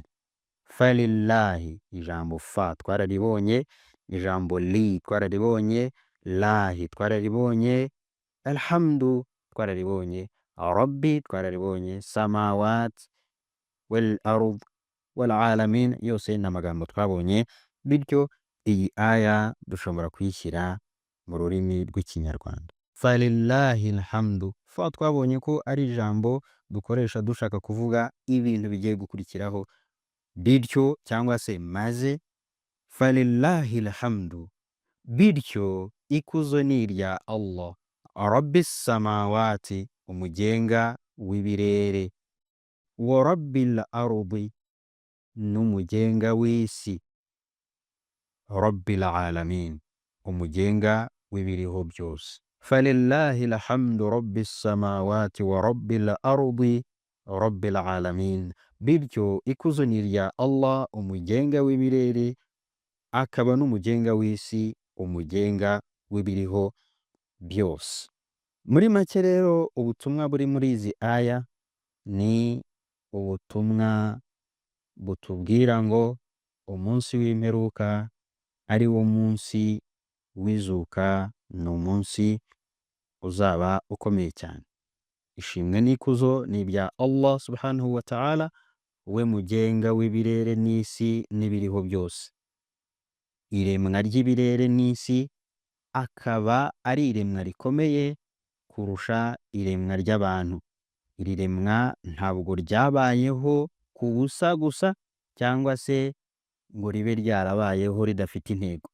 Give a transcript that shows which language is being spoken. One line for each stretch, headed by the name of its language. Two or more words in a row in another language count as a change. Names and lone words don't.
Kinyarwanda: Falillahi, ijambo fa twararibonye, ijambo li twararibonye, lahi twararibonye, alhamdu twararibonye, rabbi twararibonye,
Arabic: السماوات والأرض والعالمين
Kinyarwanda: yose ni amagambo twabonye. Bityo iyi aya dushobora kuyishyira mu rurimi rw'ikinyarwanda.
Arabic: فلله الحمد,
Kinyarwanda: fa twabonye ko ari ijambo dukoresha dushaka kuvuga ibintu bigiye gukurikiraho. Bityo cyangwa se maze,
Arabic: فلله الحمد,
Kinyarwanda: bityo ikuzo ni irya Allah,
Arabic: رب السماوات,
Kinyarwanda: umugenga w'ibirere,
Arabic: ورب الأرض,
Kinyarwanda: n'umugenga w'isi,
Arabic: رب العالمين,
Kinyarwanda: umugenga w'ibiriho byose.
Arabic: فلله الحمد رب السماوات ورب الأرض رب العالمين.
Kinyarwanda: Bityo ikuzo ni irya Allah, umugenga w'ibirere, akaba n'umugenga w'isi, umugenga w'ibiriho byose. Muri make rero ubutumwa buri muri izi aya ni ubutumwa butubwira ngo umunsi w'imperuka ari wo munsi w'izuka, ni umunsi uzaba ukomeye cyane. Ishimwe n'ikuzo ni ibya
Arabic: الله سبحانه وتعالى,
Kinyarwanda: we mugenga w'ibirere n'isi n'ibiriho byose. Iremwa ry'ibirere n'isi akaba ari iremwa rikomeye kurusha iremwa ry'abantu. Iri remwa ntabwo ryabayeho ku busa gusa cyangwa se ngo ribe ryarabayeho ridafite intego.